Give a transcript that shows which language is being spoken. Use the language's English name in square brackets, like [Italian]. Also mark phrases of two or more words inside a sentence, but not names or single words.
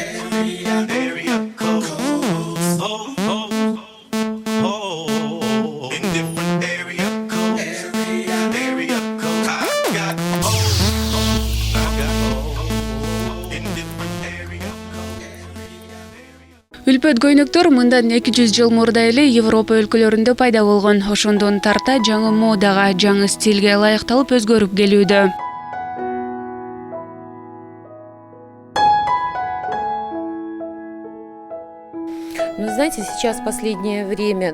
[English] Area codes. Oh, oh, oh. In different area codes. Area codes. I got hoes. I got hoes in different area codes. [Kyrgyz] Үлпөт көйнөктөр мындан 200 жыл мурда эле Европа өлкөлөрүндө пайда болгон. Ошондон тарта жаңы модага, жаңы стилге ылайыкталып өзгөрүп келүүдө. [Russian] Ну, знаете, сейчас последнее время...